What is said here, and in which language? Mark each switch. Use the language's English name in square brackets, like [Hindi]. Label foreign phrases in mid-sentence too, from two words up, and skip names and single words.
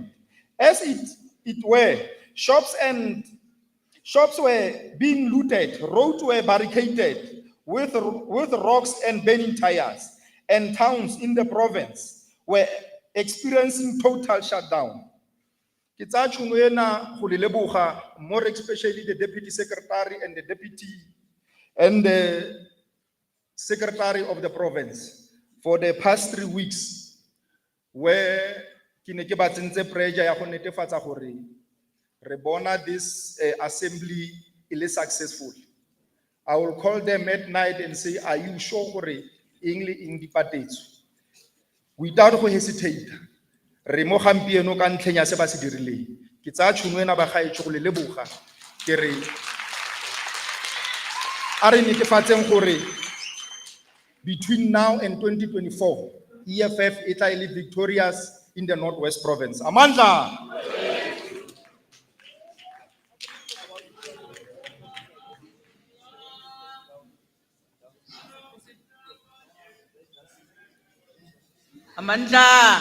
[English] As it were, shops were being looted, roads were barricaded with rocks and burning tires, and towns in the province were experiencing total shutdown. [Tswana] Ke tsaya tšhono ena go le leboga, [English] more especially the deputy secretary and the secretary of the province for the past 3 weeks, where [Tswana] ke ne ke ba tsentse [English] pressure [Tswana] ya go netefatsa gore re bona [English] this assembly is successful. I will call them at night and say, are you sure [Tswana] gore eng di patetse? Without go hesitate, re mo gampieno ka ntlheng ya se ba se dirileng. Ke tsaya tšhono ena ba gaetsho go le leboga ke re a re netefatseng gore [English] between now and 2024, [Tswana] EFF e tla le [English] victorious in the Northwest Province. [Tswana] Amandla! Amandla.